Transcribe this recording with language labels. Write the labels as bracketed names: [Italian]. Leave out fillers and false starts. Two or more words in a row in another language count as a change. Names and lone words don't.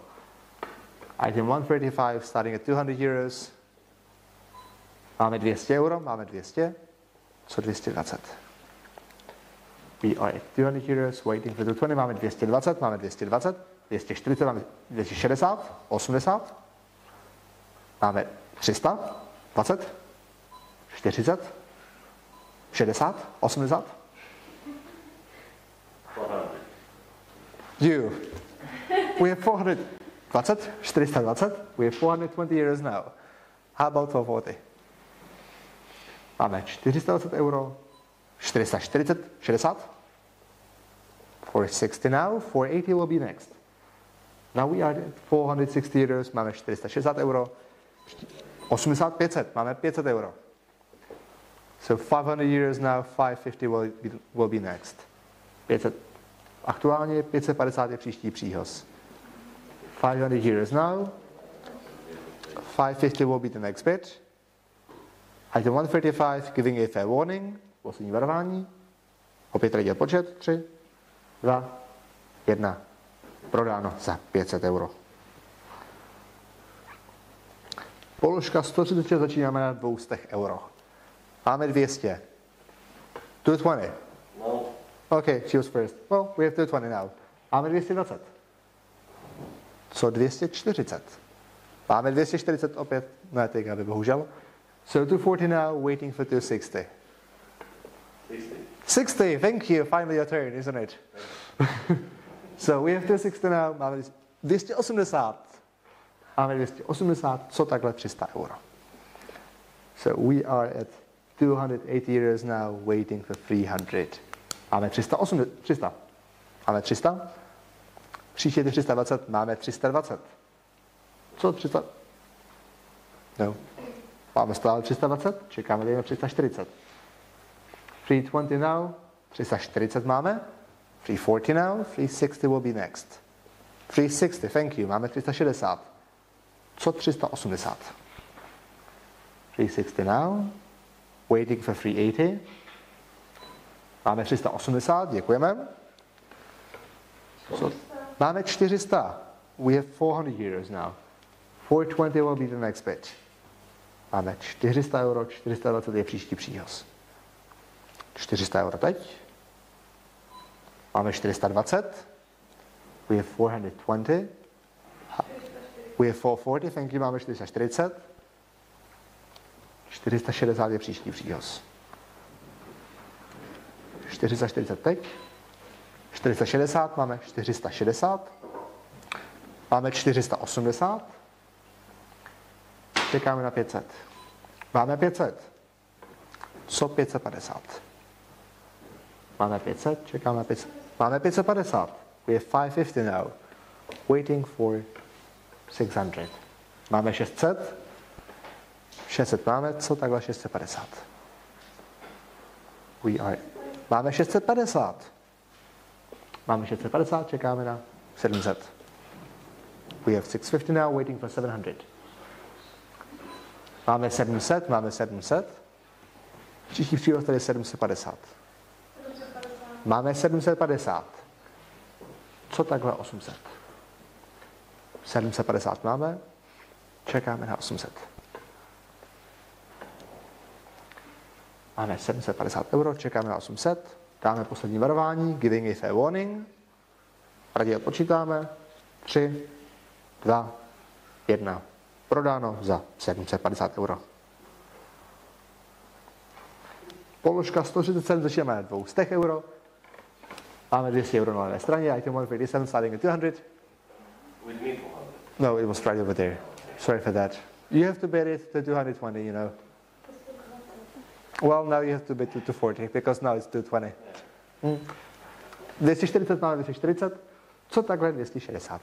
[English] Item 135, starting at 200 euros. [Czech] Máme 200 euro, máme 200. Co 220? [English] We are at 200 euros, waiting for 220, [Czech] máme 220, máme 220. 240, máme 260, 80. Máme 300, 20, 40, 60, 80. [English] You. We have 420, 420. We have 420 euros now. How about 440? [Czech] Máme 420 euro, 440, 60. [English] 460 now, 480 will be next. Now we are at 460 euros, [Czech] máme 460 euro. 80, 500, máme 500 euro. [English] So 500 euros now, 550 will be next. 500. [Czech] Aktuálně 550 je příští příhoz. [English] 500 euros now. 550 will be the next bid. Item 135, giving a fair warning. [Czech] Poslední varování. Opět tady dělat počet. 3, 2, 1. Prodáno za 500 euro. Položka 130 začínáme na 200 euro. Máme 200. 220. [English] No. Okay, she was first. Well, we have 220 now. [Czech] Máme 220. Co 240? Máme 240 opět. Ne, teď aby bohužel. [English] So 240 now, waiting for 260. 60, thank you. Finally your turn, isn't it? So we have 260 now. [Czech] Máme 280. Máme 280. Co takhle 300 euro? [English] So we are at 280 euros now, waiting for 300. [Czech] Máme 300. Máme 300. Příště je 320, máme 320. Co 300? No. Máme stále 320, čekáme tady na 340. [English] 320 now, 340 máme. 340 now, 360 will be next. 360, thank you, [Czech] máme 360. [English] Co 380? 360 now, waiting for 380. [Czech] Máme 380, děkujeme. So, máme 400. [English] We have 400 euros now. 420 will be the next bit. [Czech] Máme 400 euro, 420 je příští příhoz. 400 euro teď. Máme 420. [English] We have 420. We have 440, thank you, [Czech] máme 440. 460 je příští příhoz. 440 teď. 460, máme 460. Máme 480. Čekáme na 500. Máme 500. Co 550? Máme 500, čekáme na 500. Máme 550. [English] We have 550 now. Waiting for 600. [Czech] Máme 600. 600 máme, co takhle 650? Máme 650. Máme 650, čekáme na 700. [English] We have 650 now, waiting for 700. [Czech] Máme 700, máme 700. Příští příležitost tady je 750. Máme 750. Co takhle 800? 750 máme, čekáme na 800. Máme 750 euro, čekáme na 800. Dáme poslední varování, [English] giving a fair warning. [Czech] Raději odpočítáme. 3, 2, 1. Prodáno za 750 euro. Položka 137 začínáme na 200 euro. Máme 200 euro na levé straně. [English] Item 157 starting at 200. With me 400. No, it was right over there. Sorry for that. You have to bet it to 220, you know. Well, now you have to bet to 240, because now it's 220. [Czech] 240 máme 240. Co takhle 260?